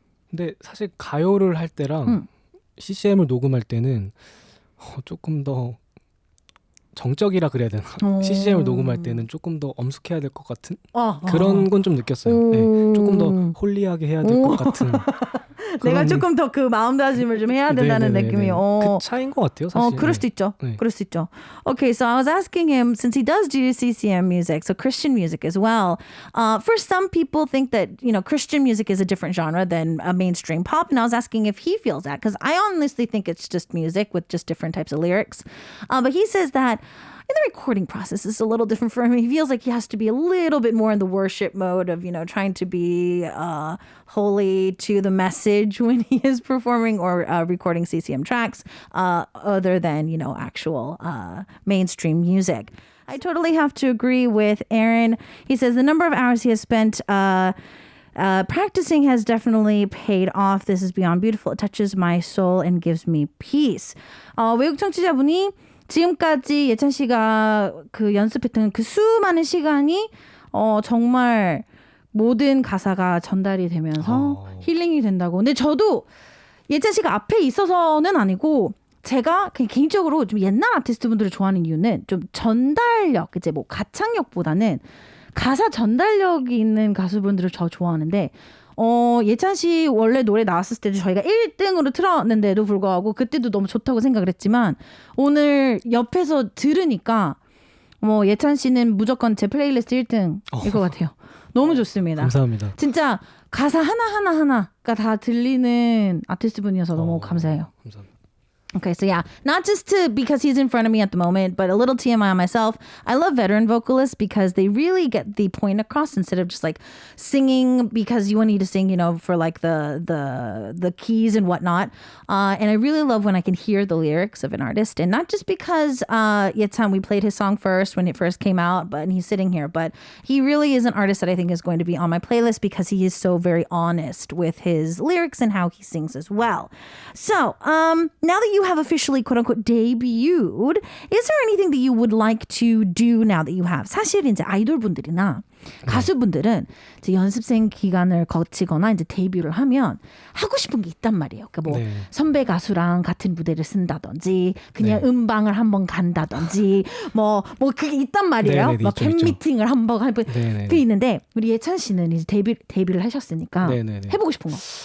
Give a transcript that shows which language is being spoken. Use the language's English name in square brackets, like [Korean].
[Korean] 근데 사실 가요를 할 때랑 CCM을 녹음할 때는 조금 더 정적이라 그래야 되나? CCM을 녹음할 때는 조금 더 엄숙해야 될 것 같은 그런 건 좀 느꼈어요. 네, 조금 더 홀리하게 해야 될 것 같은. 내가 조금 더 그 마음다짐을 좀 해야 된다는 느낌이. 그 차이인 것 같아요, 사실. 그럴 수도 있죠. 네. 그럴 수 있죠. [English] Okay, so I was asking him, since he does do CCM music, so Christian music as well. For some people think that, you know, Christian music is a different genre than a mainstream pop. And I was asking if he feels that, because I honestly think it's just music with just different types of lyrics. But he says that in the recording process is a little different for him. He feels like he has to be a little bit more in the worship mode of, you know, trying to be holy to the message when he is performing or recording CCM tracks other than, you know, actual mainstream music. I totally have to agree with Aaron. He says the number of hours he has spent practicing has definitely paid off. This is beyond beautiful. It touches my soul and gives me peace. [Korean] 외국 청취자분이 지금까지 예찬 씨가 그 연습했던 그 수많은 시간이 정말 모든 가사가 전달이 되면서 힐링이 된다고. 근데 저도 예찬 씨가 앞에 있어서는 아니고 제가 그냥 개인적으로 좀 옛날 아티스트 분들을 좋아하는 이유는 좀 전달력, 이제 뭐 가창력보다는 가사 전달력이 있는 가수분들을 저 좋아하는데 예찬 씨 원래 노래 나왔을 때도 저희가 1등으로 틀었는데도 불구하고 그때도 너무 좋다고 생각을 했지만 오늘 옆에서 들으니까 예찬 씨는 무조건 제 플레이리스트 1등일 것 같아요. 너무 좋습니다. 감사합니다. 진짜 가사 하나가 다 들리는 아티스트 분이어서 너무 감사해요. 감사합니다. [English] Okay, so yeah, not just because he's in front of me at the moment, but a little TMI on myself. I love veteran vocalists because they really get the point across instead of just like singing because you need to sing, you know, for like the keys and whatnot. And I really love when I can hear the lyrics of an artist, and not just because Yetan, we played his song first when it first came out, but he's sitting here, but he really is an artist that I think is going to be on my playlist because he is so very honest with his lyrics and how he sings as well. So, now that you have officially quote unquote debuted, is there anything that you would like to do now that you have? [Korean] 사실 이제 아이돌 분들이나 가수분들은 이제 연습생 기간을 거치거나 이제 데뷔를 하면 하고 싶은 게 있단 말이에요. 그러니까 뭐 선배 가수랑 같은 무대를 쓴다든지 그냥 음방을 한번 간다든지 뭐 그게 있단 말이에요. 막 팬미팅을 한번 해보 그게 있는데 우리 예찬 씨는 이제 데뷔를 하셨으니까 해보고 싶은 거.